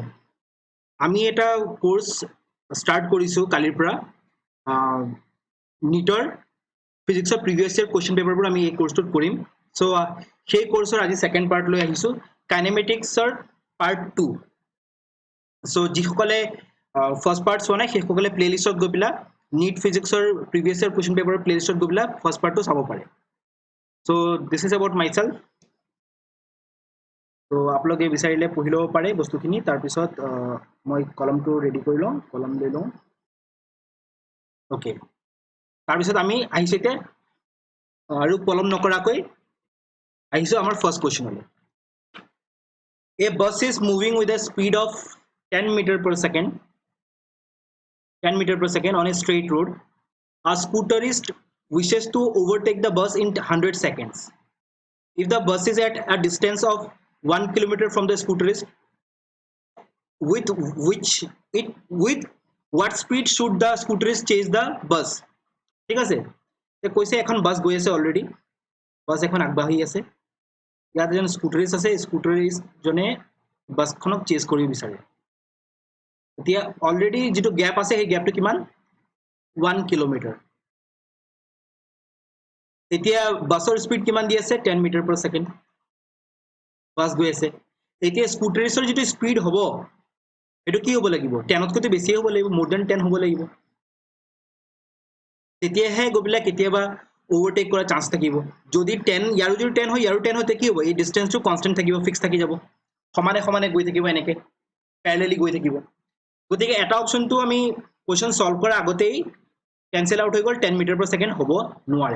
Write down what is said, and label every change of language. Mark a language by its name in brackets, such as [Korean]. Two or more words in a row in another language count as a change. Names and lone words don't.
[Assamese] আমি এটা [English] course start [Assamese] কৰিছো কালিৰ পৰা নিটৰ ফিজিক্সৰ [English] previous year question [Assamese] পেপাৰবোৰ আমি এই কোৰ্সটোত কৰিম। সো সেই কোৰ্সৰ আজি [English] second part [Assamese] লৈ আহিছো কাইনেমেটিক্সৰ পাৰ্ট 2। সো যিসকলে [English] first part [Assamese] চোৱা নাই সেইসকলে প্লেলিষ্টত গৈ পেলাই নিট ফিজিক্সৰ [English] previous year question [Assamese] পেপাৰৰ প্লেলিষ্টত গৈ পেলাই ফাৰ্স্ট পাৰ্টটো চাব পাৰে। [English] So this is about myself. [Assamese] So আপোনালোকে বিচাৰিলে পঢ়ি ল'ব পাৰে বস্তুখিনি। তাৰ পিছত মই কলমটো ৰেডি কৰি লওঁ, কলম লৈ লওঁ। ওকে, তাৰ পিছত আমি আহিছে এতিয়া আৰু কলম নকৰাকৈ আহিছো আমাৰ ফাৰ্স্ট কোৱেশ্চনলৈ। [English] A bus is moving with a speed of 10 meter per second 10 meter per second on a straight road. A scooterist wishes to overtake the bus in 100 seconds. If the bus is at a distance of 1 kilometer from the scooterist, with what speed should the scooterist chase the bus? [Assamese] ঠিক আছে, কৈছে এখন বাস গৈ আছে, অলৰেডি বাস এখন আগবাঢ়ি আছে। ইয়াত এজন স্কুটাৰিষ্ট আছে, স্কুটাৰিষ্ট জনে বাসখনক চেজ কৰিব বিচাৰে। এতিয়া অলৰেডি যেটো গ্যাপ আছে সেই গ্যাপটো কিমান 1 কিলোমিটাৰ। এতিয়া বাসৰ স্পিড কিমান দি আছে 10 [English] meter per second [Assamese] বাস গৈ আছে। এতিয়া স্কুটাৰিষ্টৰ যেটো স্পিড হ'ব এটো কি হ'ব লাগিব 10 তকৈ বেছি হ'ব লাগিব, [English] more than [Assamese] 10 হ'ব লাগিব। তেতিয়াহে গবিলা কেতিয়াবা ওভাৰটেক কৰাৰ চান্স থাকিব। যদি 10 ইয়াৰো যদি 10 হয় ইয়াৰো 10 হতে কি হ'ব, এই ডিসটেন্সটো কনস্ট্যান্ট থাকিব, ফিক্স থাকি যাব, সমানে সমানে গৈ থাকিব, এনেকে প্যাৰেলালি গৈ থাকিব। গতিকে এটা অপশনটো আমি [English] question solve [Assamese] কৰাৰ আগতেই [English] cancel out [Assamese] হৈ গ'ল, 10 [English] meter per second [Assamese] হ'ব নোৱাৰে।